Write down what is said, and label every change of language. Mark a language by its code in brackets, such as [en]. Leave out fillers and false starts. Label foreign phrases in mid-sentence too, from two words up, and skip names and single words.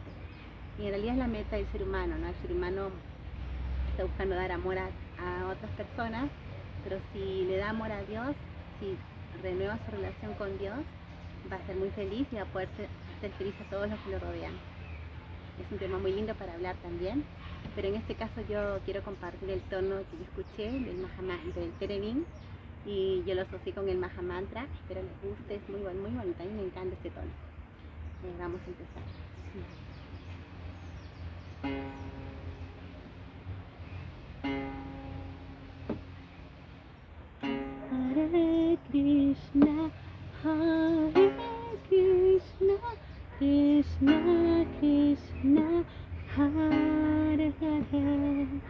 [es] Y en realidad es la meta del ser humano, ¿no? El ser humano está buscando dar amor a otras personas, pero si le da amor a Dios, si renueva su relación con Dios, va a ser muy feliz y va a poder hacer feliz a todos los que lo rodean. Es un tema muy lindo para hablar también, pero en este caso yo quiero compartir el tono que yo escuché del Terebín, y yo lo asocié con el Maha Mantra. Espero les guste, es muy bonito, a mí me encanta este tono. Vamos a empezar. Hare Krishna, Hare Krishna, Krishna Krishna, Hare Hare,